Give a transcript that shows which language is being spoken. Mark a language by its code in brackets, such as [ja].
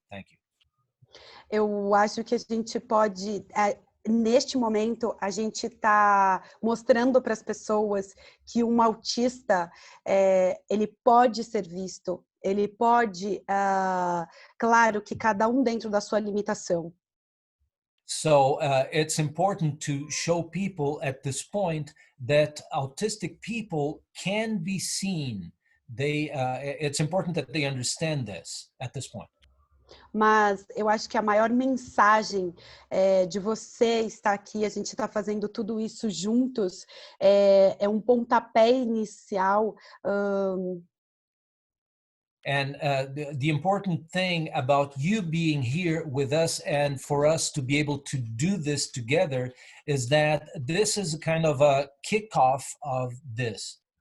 [en] Thank you. [pt] Eu acho que a gente pode, neste momento, a gente está mostrando para as pessoas que um autista, ele pode ser visto, ele pode, claro que cada um dentro da sua limitação. [en] So it's important to show people at this point that autistic people can be seen. It's important that they understand this at this point. [pt] Mas eu acho que a maior mensagem de você estar aqui, a gente está fazendo tudo isso juntos, é um pontapé inicial. [en] And the important thing about you being here with us and for us to be able to do this together is that this is a kind of a kickoff of this.